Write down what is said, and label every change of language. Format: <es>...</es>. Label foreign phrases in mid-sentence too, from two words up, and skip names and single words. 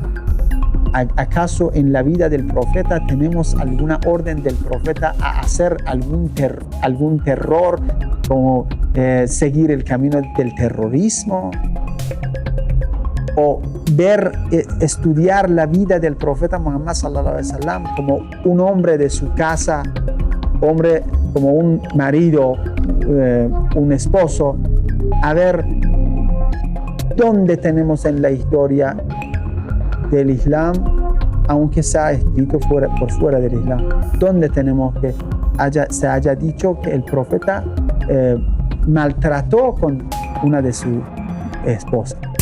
<es>¿Acaso en la vida del profeta tenemos alguna orden del profeta a hacer algún terror, como seguir el camino del terrorismo? O estudiar la vida del profeta Muhammad</es> <ar>صلى الله عليه وسلم</ar> <es>como un hombre de su casa, hombre como un marido, un esposo, a ver dónde tenemos en la historia del Islam, aunque sea escrito por fuera del Islam, donde tenemos que se haya dicho que el profeta maltrató con una de sus esposas.</es>